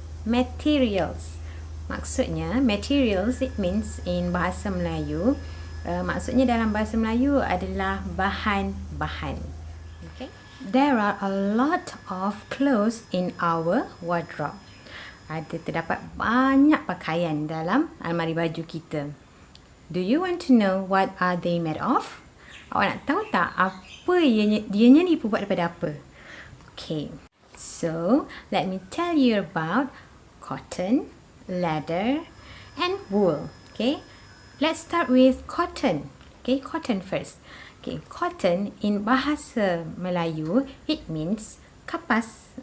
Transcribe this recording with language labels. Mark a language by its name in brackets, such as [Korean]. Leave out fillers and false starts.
[Malay] Materials. Maksudnya, materials, [English] it means in [Malay] bahasa Melayu, maksudnya dalam bahasa Melayu adalah bahan-bahan. Okay. [English] There are a lot of clothes in our wardrobe. [Malay] Terdapat banyak pakaian dalam almari baju kita. [English] Do you want to know what are they made of? [Malay] Awak nak tahu tak apa dianya dibuat daripada apa? [English] Okay. So, let me tell you about cotton, leather, and wool. Okay. Let's start with cotton. Okay, cotton first. Okay, cotton in bahasa Melayu, it means kapas.